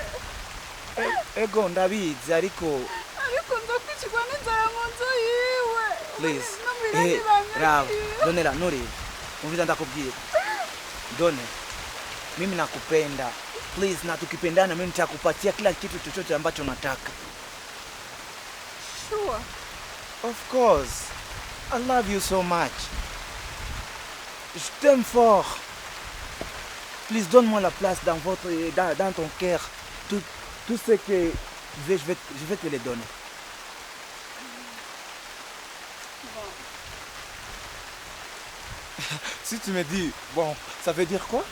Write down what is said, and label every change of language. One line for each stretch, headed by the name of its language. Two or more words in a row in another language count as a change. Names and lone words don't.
Rundi: Ego ndabizi ariko nzokwicirwa n'inzara mu nzu yiwe. Please. Rav, Donella, Nuri. Umviza ndakubwira.
Swahili: Done. Mimi nakupenda. Please, na tukipendana mimi nitakupatia kila kitu chochote ambacho unataka.
English: Sure. Of course. I love you so much.
French: Je t'aime fort. Please, donne-moi la place dans ton cœur. Tout ce que je vais te le donner. Bon. Si tu me dis, bon, ça veut dire quoi?